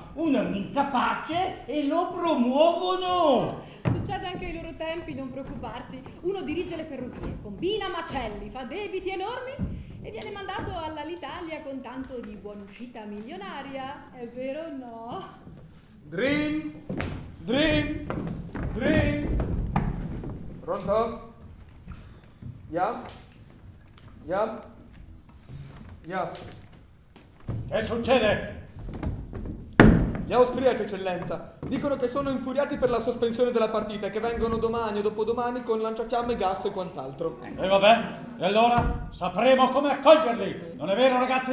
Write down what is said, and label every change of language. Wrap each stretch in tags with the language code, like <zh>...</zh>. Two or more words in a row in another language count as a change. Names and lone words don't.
<it>Uno è un incapace e lo promuovono. Succede anche ai loro tempi, non preoccuparti. Uno dirige le ferrovie, combina macelli, fa debiti enormi e viene mandato all'Italia con tanto di buonuscita milionaria. È vero o no? Drin, drin, drin. Pronto? Ja?</it> <de>Ja? Ja.</de> <it>Che succede? Gli austriaci, eccellenza, dicono che sono infuriati per la sospensione della partita e che vengono domani o dopodomani con lanciafiamme, gas e quant'altro. E vabbè, e allora sapremo come accoglierli, non è vero ragazzi?</it>